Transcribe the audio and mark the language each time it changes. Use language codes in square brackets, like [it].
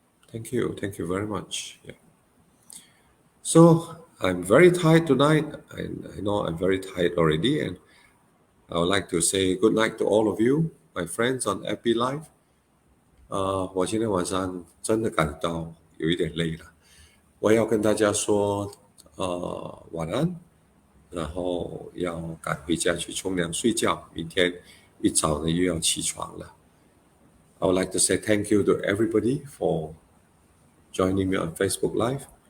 [en] Thank you very much. Yeah. So I'm very tired tonight. I know I'm very tired already, and I would like to say good night to all of you, my friends on FB Live. [zh] 我今天晚上真的感到有一点累了，我要跟大家说晚安，然后要赶回家去冲凉睡觉，明天一早呢又要起床了。 [en] I would like to say thank you to everybody for joining me on Facebook Live.